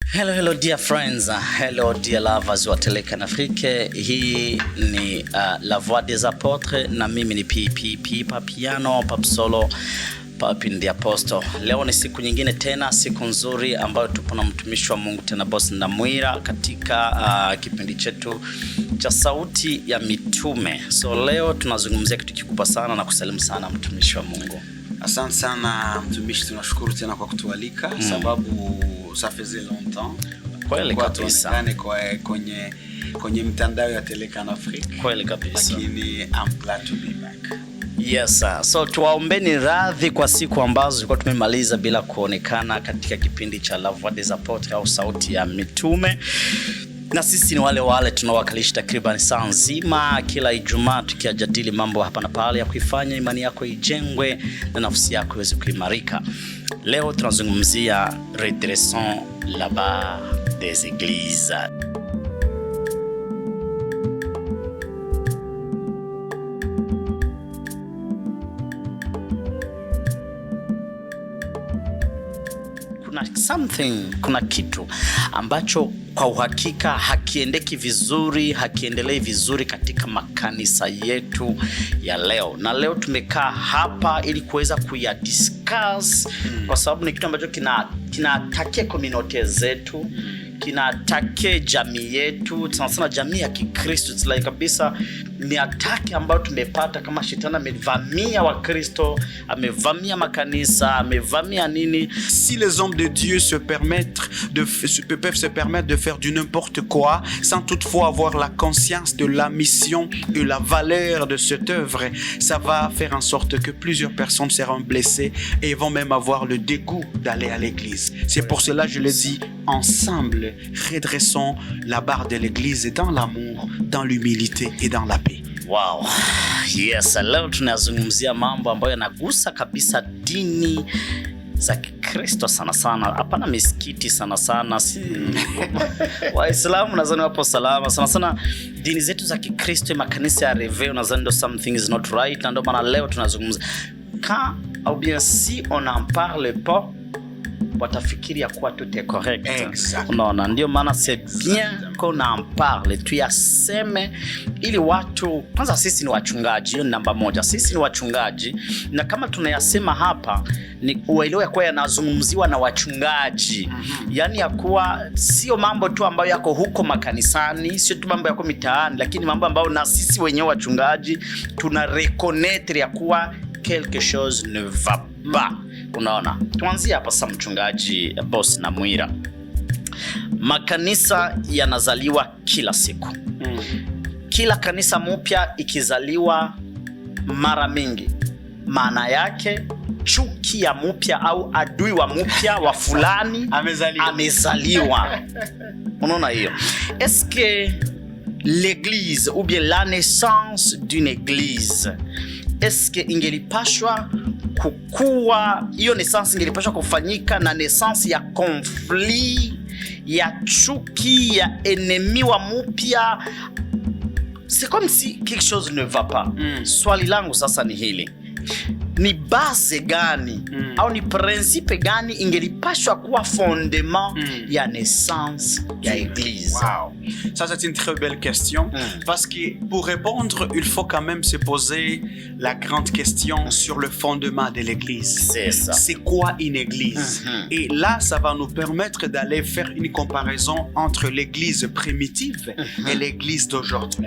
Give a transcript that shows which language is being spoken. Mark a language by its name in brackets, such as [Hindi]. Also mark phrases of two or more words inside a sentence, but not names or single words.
[English] Hello dear friends, hello dear lovers wa Telecan Afrique. [Swahili] Hii ni La Voix des Apôtres na mimi ni Papiano, Papsolo, Papi ndi Apostle. Leo ni siku nyingine tena, siku nzuri ambayo tupo na mtumishi wa Mungu tena Boss Ndamwira katika kipindi chetu cha Sauti ya Mitume. So leo tunazungumzia kitu kikubwa sana na kusalimu sana mtumishi wa Mungu. Asante sana mtumishi, tunashukuru tena kwa kutualika sababu [French] ça faisait longtemps. [Swahili] Kweli kabisa. Kwenye mtandao ya Telecan Afrique. Kweli kabisa. [English] Lakini I'm glad to be back. [Swahili] Yes sir. So tuwaombeni radhi kwa siku ambazo tulikuwa tumemaliza bila kuonekana katika kipindi cha La Voix des Apôtres au Sauti ya Mitume. Na sisi ni wale tunawakalisha takriban saa nzima kila Ijumaa tukijadili mambo hapa na pale ya kuifanya imani yako ijengwe na nafsi yako iweze kuimarika. Leo tunazungumzia [French] redressons la barre des églises. [Swahili] Kuna kitu ambacho kwa uhakika hakiendeki vizuri, hakiendelei vizuri katika makanisa yetu ya leo. Na leo tumekaa hapa ili kuweza kuyadiscuss kwa sababu ni kitu ambacho kinatakia community zetu, kinatakia jamii yetu, sana jamii ya Kikristo. [English] It's like [Swahili] kabisa ni ataki ambayo tumepata kama shetani amevamia wa Kristo, amevamia makanisa, amevamia nini. [French] Si les hommes de Dieu peuvent se permettre de faire du n'importe quoi sans toutefois avoir la conscience de la mission et la valeur de cette œuvre, ça va faire en sorte que plusieurs personnes seront blessées et vont même avoir le dégoût d'aller à l'église. C'est pour cela je le dis, ensemble redressons la barre de l'église dans l'amour, dans l'humilité et dans la paix. Wow. [Swahili] Yes, leo tunazungumzia mambo ambayo yanagusa kabisa dini za Kikristo sana. Hapana misikiti sana. Si Waislamu nadhani wapo salama sana. Dini zetu za Kikristo, makanisa ya Reveil nadhani ndo [English] something is not right. [Swahili] Na ndio maana leo tunazungumza [French] ou bien si on en parle pas, [Swahili] watafikiri ya kuwa [French] tout est correct. [Swahili] Unaona, ndio maana [French] c'est bien qu'on en parle, [Swahili] tuyaseme ili watu, kwanza sisi ni wachungaji, hiyo namba moja. Sisi ni wachungaji na kama tunayasema hapa ni uelewe ya kuwa yanazungumziwa na wachungaji. Yani ya kuwa sio mambo tu ambayo yako huko makanisani, sio tu mambo yako mitaani, lakini mambo ambayo na sisi wenyewe wachungaji tuna reconnaître ya kuwa [French] quelque chose ne va pas. [Swahili] Unaona, tuanzie hapa sasa mchungaji Boss Ndamwira. Makanisa yanazaliwa kila siku. Kila kanisa mpya ikizaliwa mara mingi, maana yake chuki ya mpya au adui wa mpya wa fulani amezaliwa. Unaona hiyo? [French] Est-ce que l'église ou bien la naissance d'une église, est-ce que [Swahili] ingelipashwa kukua, hiyo [French] naissance [Swahili] ingelipashwa kufanyika na naissance ya conflit, ya chuki, ya ennemi wa mpya? [French] C'est comme si quelque chose ne va pas. [Swahili] Swali langu sasa ni hili. Ni base gani au ni principe gani ingelipashwa kuwa fondement ya naissance ya église? Wow. [French] Ça c'est une très belle question parce que pour répondre, il faut quand même se poser la grande question sur le fondement de l'église. C'est ça. C'est quoi une église? Et là, ça va nous permettre d'aller faire une comparaison entre l'église primitive et l'église d'aujourd'hui.